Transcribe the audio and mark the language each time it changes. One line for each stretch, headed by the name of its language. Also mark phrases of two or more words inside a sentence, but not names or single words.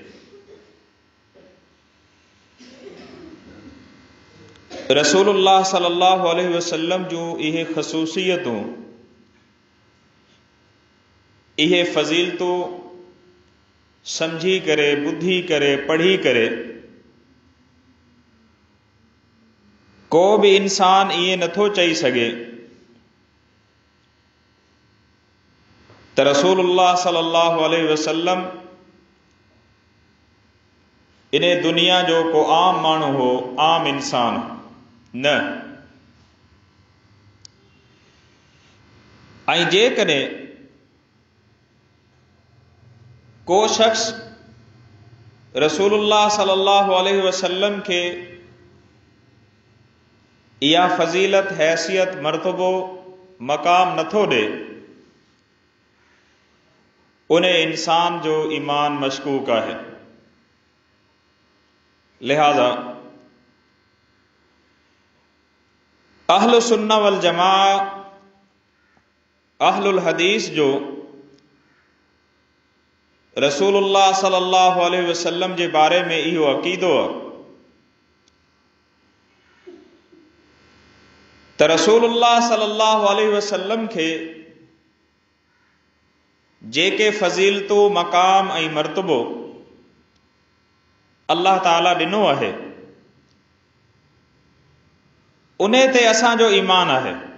Sindhi: रसूलुल्लाह
Arabic: صلى الله عليه وسلم
Sindhi: जूं इहे ख़ुसूसियतूं, इहे फ़ज़ीलतूं समझी करे, ॿुधी करे, पढ़ी करे को बि इंसान इहे नथो चई सघे त रसूलुल्लाह
Arabic: صلى الله عليه وسلم
Sindhi: इन दुनिया जो को आम माण्हू हो, आम इंसान न। ऐं जेकॾहिं को शख्स रसूलुल्लाह
Arabic: صلى الله عليه وسلم
Sindhi: खे इहा फ़ज़ीलत, हैसियत, मर्तबो, मक़ाम नथो ॾे, उन इंसान जो ईमान मशकूक आहे। लिहाज़ा
Arabic: أهل السنة والجماعة,
Sindhi: अहलुल हदीस जो रसूलुल्लाह
Arabic: صلى الله عليه وسلم
Sindhi: जे बारे में इहो अक़ीदो आहे त रसूलुल्लाह
Arabic: صلى الله عليه وسلم
Sindhi: खे जेके फ़ज़ीलतूं, मक़ाम ऐं मर्तबो अल्लाह ताला ॾिनो आहे, उन ते असांजो ईमान आहे।